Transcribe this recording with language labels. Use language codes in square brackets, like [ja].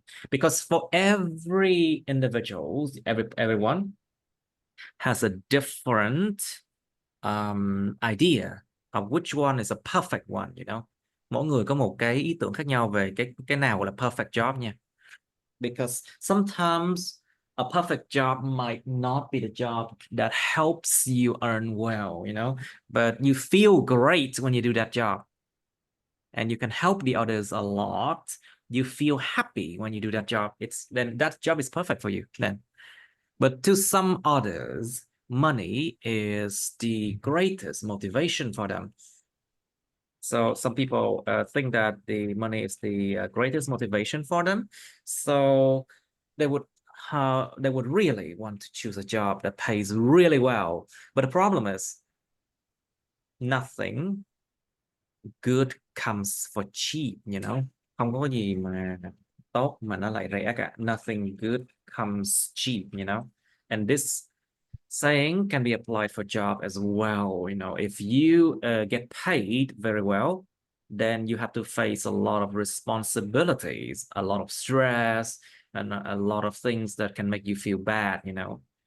[en] Because for every individual, everyone has a different idea of which one is a perfect one, you know. [vi] Mỗi người có một cái ý tưởng khác nhau về cái nào là perfect job nha. [en] Because sometimes a perfect job might not be the job that helps you earn well, you know, but you feel great when you do that job. And you can help the others a lot. You feel happy when you do that job. Then that job is perfect for you then. But to some others, money is the greatest motivation for them. So some people think that the money is the greatest motivation for them. So they would really want to choose a job that pays really well. But the problem is nothing good comes for cheap, you know. [vi] Không có gì mà tốt mà nó lại rẻ cả. [en] Nothing good comes cheap, you know. And this saying can be applied for job as well. You know, if you get paid very well, then you have to face a lot of responsibilities, a lot of stress, and a lot of things that can make you feel bad, you know.